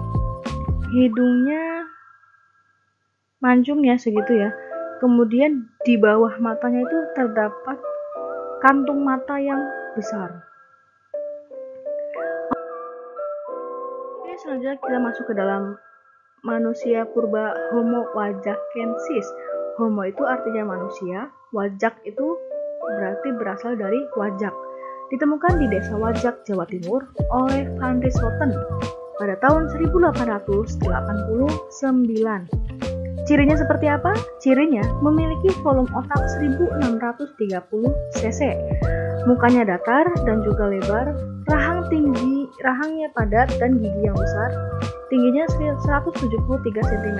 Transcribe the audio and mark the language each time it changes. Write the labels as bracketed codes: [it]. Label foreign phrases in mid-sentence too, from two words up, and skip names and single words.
[id] Hidungnya mancung ya segitu ya. Kemudian di bawah matanya itu terdapat kantung mata yang besar. Oke, selanjutnya kita masuk ke dalam manusia purba Homo wajakensis. Homo itu artinya manusia, wajak itu berarti berasal dari wajak. Ditemukan di desa Wajak, Jawa Timur oleh Van Rieschoten pada tahun 1889. Cirinya seperti apa? Cirinya memiliki volume otak 1630 cc, mukanya datar dan juga lebar, rahangnya padat dan gigi yang besar, tingginya 173 cm.